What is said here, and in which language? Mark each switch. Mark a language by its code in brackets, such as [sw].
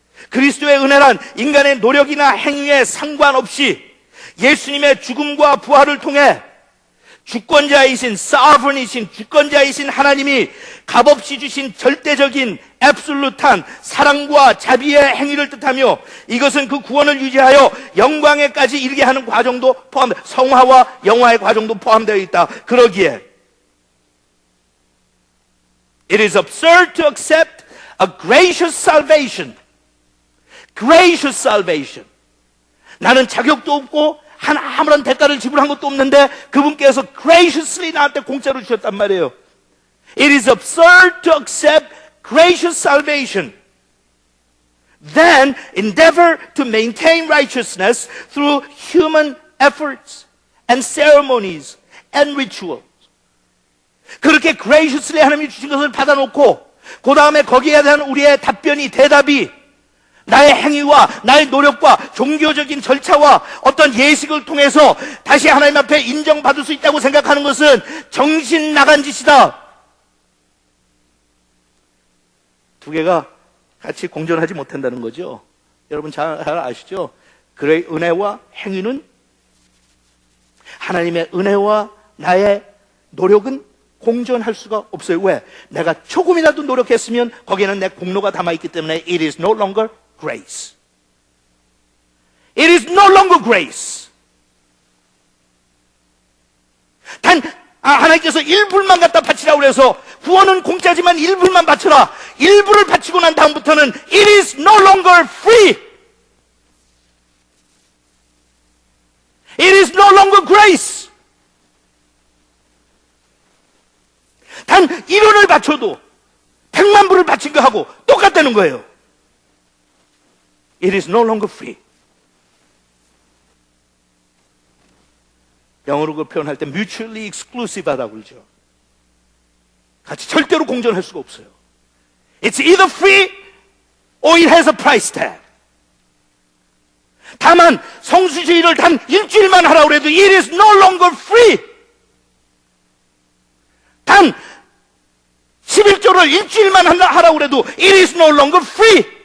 [ko] 그리스도의 은혜란 인간의 노력이나 행위에 상관없이 예수님의 죽음과 부활을 통해 주권자이신 주권자이신 하나님이 값없이 주신 절대적인 앱솔루트한 사랑과 자비의 행위를 뜻하며 이것은 그 구원을 유지하여 영광에까지 이르게 하는 과정도 포함되어 성화와 영화의 과정도 포함되어 있다. 그러기에 [en] It is absurd to accept a gracious salvation. Gracious salvation. [ko] 나는 자격도 없고 아무런 대가를 지불한 것도 없는데 그분께서 graciously 나한테 공짜로 주셨단 말이에요. [en] It is absurd to accept gracious salvation. Then endeavor to maintain righteousness through human efforts and ceremonies and rituals. [ko] 그렇게 graciously 하나님이 주신 것을 받아놓고 그 다음에 거기에 대한 우리의 대답이 나의 행위와 나의 노력과 종교적인 절차와 어떤 예식을 통해서 다시 하나님 앞에 인정받을 수 있다고 생각하는 것은 정신 나간 짓이다. 두 개가 같이 공존하지 못한다는 거죠. 여러분 잘 아시죠? 그의 은혜와 행위는, 하나님의 은혜와 나의 노력은 공존할 수가 없어요. 왜? 내가 조금이라도 노력했으면 거기에는 내 공로가 담아있기 때문에 [en] it is no longer grace. It is no longer grace. [ko] 하나님께서 일불만 갖다 바치라고 그래서 구원은 공짜지만 일불만 바쳐라. 일불을 바치고 난 다음부터는 [en] it is no longer free. It is no longer grace. [ko] 단 1원을 바쳐도 100만 불을 바친 거하고 똑같다는 거예요. [en] It is no longer free. [ko] 영어로 그 표현할 때 mutually exclusive 하다고 그러죠. 같이 절대로 공존할 수가 없어요. [en] It's either free or it has a price tag. [ko] 다만 성수주의를 단 일주일만 하라고 해도 [en] it is no longer free. [ko] 단 11조를 일주일만 하라고 해도 [en] it is no longer free.